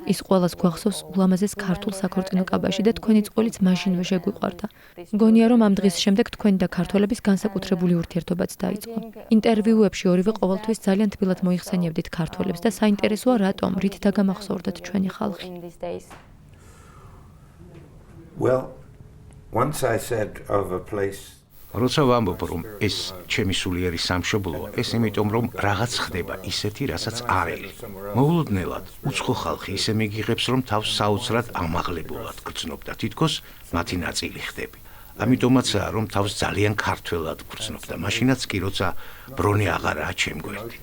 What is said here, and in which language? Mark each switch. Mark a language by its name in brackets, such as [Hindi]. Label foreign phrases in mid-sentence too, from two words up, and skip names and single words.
[Georgian] ის ყველას გვახსოვს ულამაზეს ქართულ საქორწინო კაბაში და თქვენი წყვილიც მაშინვე შეგვიყვარდა. მგონია, რომ ამ დღის შემდეგ თქვენი და ქართველების განსაკუთრებული ურთიერთობაც დაიწყო. ინტერვიუებში ორივე ყოველთვის ძალიან თბილად მოიხსენიებდით ქართველებს და საინტერესოა რატომ, რით დაგამახსოვრდათ ჩვენი ხალხი. [English] Well, once I said of a place [Georgian] როცა ვამბობ, რომ ეს ჩემი სულიერი სამშობლოა, ეს იმიტომ, რომ რაღაც ხდება ისეთი, რასაც არ ეღი. მოულოდნელად, უცხო ხალხი ისე მიგიღებს, რომ თავს საოცრად ამაღლებულად გრძნობ და თითქოს მათი ნაწილი ხდები. ამიტომაცაა, რომ თავს ძალიან ქართველად გრძნობ და მაშინაც კი, როცა ბრონი აღარაა ჩემ გვერდით.